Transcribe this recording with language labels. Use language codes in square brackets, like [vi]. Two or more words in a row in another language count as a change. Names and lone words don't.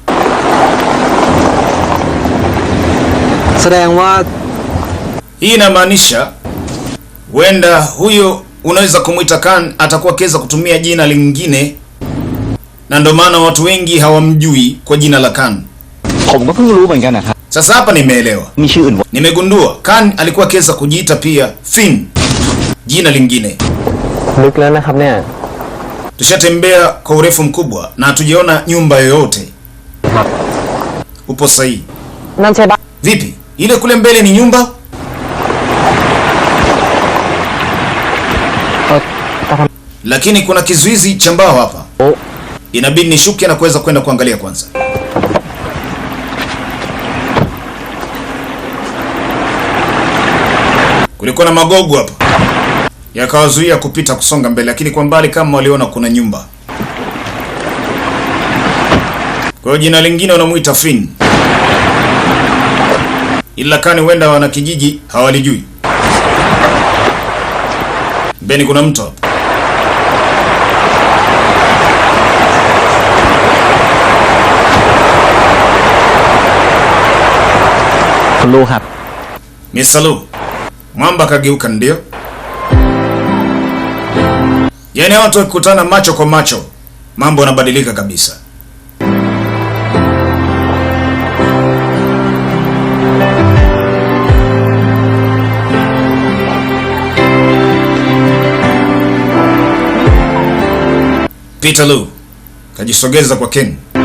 [th] แสดงว่า [sw] Hii inamaanisha huenda huyo unaweza kumwita Kan atakuwa akiweza kutumia jina lingine, na ndio maana watu wengi hawamjui kwa jina la Kan. [th] ผมก็เพิ่งรู้เหมือนกันนะครับ [sw] Sasa hapa nimeelewa, [th] มีชื่ออื่น [sw] nimegundua Kan alikuwa akiweza kujiita pia Finn, jina lingine. [th] ลึกแล้วนะครับเนี่ย [sw] Tushatembea kwa urefu mkubwa na hatujaona nyumba yoyote. Upo sahihi. [th] นั่นใช่ปะ [sw] Vipi? Ile kule mbele ni nyumba? Lakini kuna kizuizi cha mbao hapa. Inabidi nishuke na kuweza kwenda kuangalia kwanza. Kulikuwa na magogo hapa, yakawazuia kupita kusonga mbele, lakini kwa mbali kama waliona kuna nyumba. Kwa hiyo jina lingine wanamuita Finn, ila Kani huenda wana kijiji hawalijui. Mbeni kuna mtu hapa. [th] Lu ครับ [sw] Misalu. Mwamba kageuka ndio. Yaani watu wakikutana macho kwa macho, mambo yanabadilika kabisa. Peter Lu kajisogeza kwa Ken.